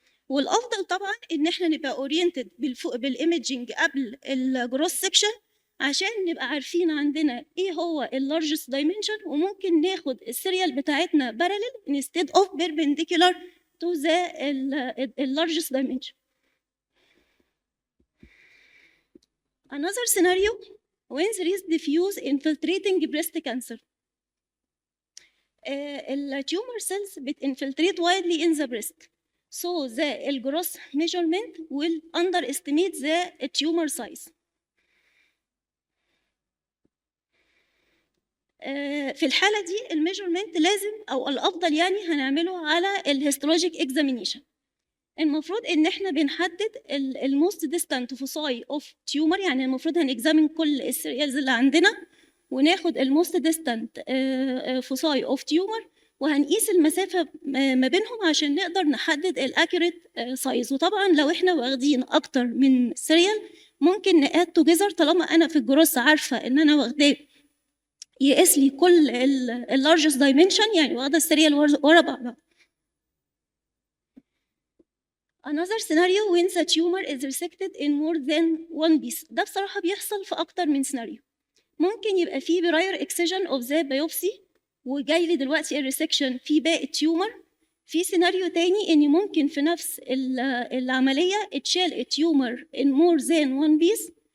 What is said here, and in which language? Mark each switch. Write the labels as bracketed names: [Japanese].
[Arabic] والافضل طبعا ان احنا نبقى اورينتد بالايمجنج قبل الجروس سكشن عشان نبقى عارفين عندنا ايه هو اللارجست دايمنشن، وممكن ناخد السيريال بتاعتنا باراليل [English] instead of perpendicular to the largest dimension. Another scenario when there is diffuse infiltrating breast cancer. Tumor cells infiltrate widely in the breast. So the gross measurement will underestimate the tumor size. [Arabic] في الحالة دي الميجرمنت لازم أو الأفضل يعني هنعمله على الهيستولوجيك اكزامينيشن. المفروض إن إحنا بنحدد الموست ديستانت فوساي أوف تيومر، يعني المفروض هنكزامين كل السيريالز اللي عندنا وناخد الموست ديستانت فوساي أوف تيومر وهنقيس المسافة ما بينهم عشان نقدر نحدد الاكيوريت سايز. وطبعا لو احنا واخدين اكتر من سيريال ممكن نقاد توجذر طالما انا في الجروس عارفة ان انا واخداه يقيس لي كل اللارجست دايمنشن، يعني واخدة السيريال ورا بعضها. [English] Another scenario when the tumor is resected in more than one piece. [Arabic] ده بصراحة بيحصل في أكتر من سيناريو. ممكن يبقى فيه براير اكسجن اوف ذا بايوبسي وجاي لي دلوقتي الريسكشن في باقي التيومر. في سيناريو تاني إن ممكن في نفس العملية اتشال التيومر [English] in more than one piece.